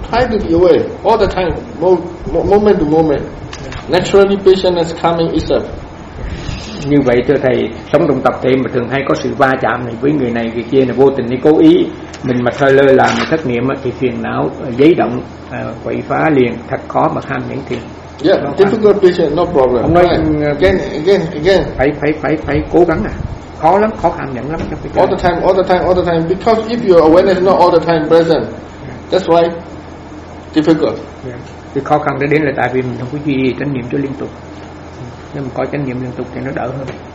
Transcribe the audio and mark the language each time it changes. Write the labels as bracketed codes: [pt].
[en] Try to be aware all the time, moment to moment. Naturally, patience is coming itself. [vi] Như vậy thưa thầy, sống trong tập thể mà thường hay có sự va chạm này với người này người kia là vô tình hay cố ý, mình mà thôi lơ là mà thất niệm thì phiền não dấy động quậy phá liền, thật khó mà kham những thiền. [en] Yeah, difficult patient, no problem. [vi] Không nói [en] again. [vi] Phải cố gắng à. Khó lắm, khó kham nhẫn lắm. [en] All the time. Because if your awareness is not all the time present, that's why difficult. Yeah. [vi] Thì khó khăn để đến là tại vì mình không có duy trì chánh niệm cho liên tục. Nếu mà có chánh niệm liên tục thì nó đỡ hơn.